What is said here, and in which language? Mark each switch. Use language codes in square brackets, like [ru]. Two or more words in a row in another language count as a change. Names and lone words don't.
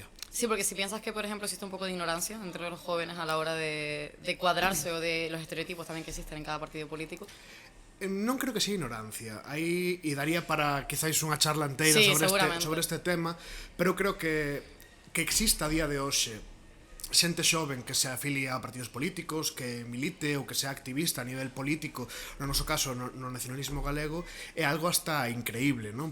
[es] Sí, porque si piensas que, por ejemplo, existe un poco de ignorancia entre los jóvenes a la hora de cuadrarse o de los estereotipos también que existen en cada partido político. [gl] Non creo que sea ignorancia. Aí, e daría para quizáis unha charla inteira sobre este tema, pero creo que exista a día de hoxe xente xoven que se afilia a partidos políticos, que milite ou que sea activista a nivel político, no noso caso no nacionalismo galego, é algo hasta increíble, non?